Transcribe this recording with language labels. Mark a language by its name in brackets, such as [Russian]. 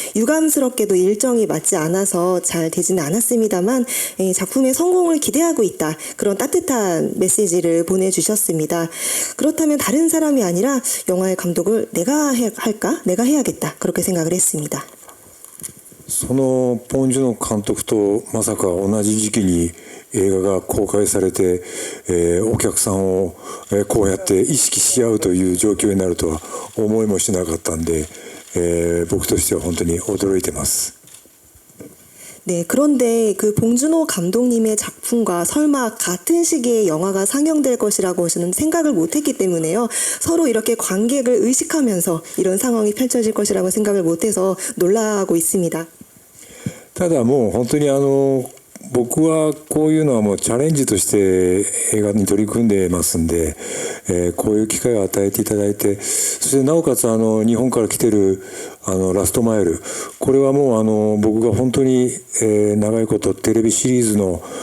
[Korean] 유감스럽게도 일정이 맞지 않아서 잘 되지는 않았습니다만 작품의 성공을 기대하고 있다. 그런 따뜻한 메시지를 보내주셨습니다. 그렇다면 다른 사람이 아니라 영화의 감독을 내가 할까? 내가 해야겠다. 그렇게 생각을 했습니다. [Japanese] そのポン・ジュノ監督とまさか同じ時期に映画が公開されて、お客さんを、こうやって意識し合うという状況になるとは思いもしなかったんで、僕としては本当に驚いてます。 [Korean] 네, 그런데 그 봉준호 감독님의 작품과 설마 같은 시기에 영화가 상영될 것이라고 저는 생각을 못했기 때문에요. 서로 이렇게 관객을 의식하면서 이런 상황이 펼쳐질 것이라고 생각을 못해서 놀라고 있습니다. [Japanese] ただもう本当に僕はこういうのはもうチャレンジとして映画に取り組んでますんで、こういう機会を与えていただいて、そしてなおかつ日本から来てるラストマイル、これはもう僕が本当に、長いことテレビシリーズの、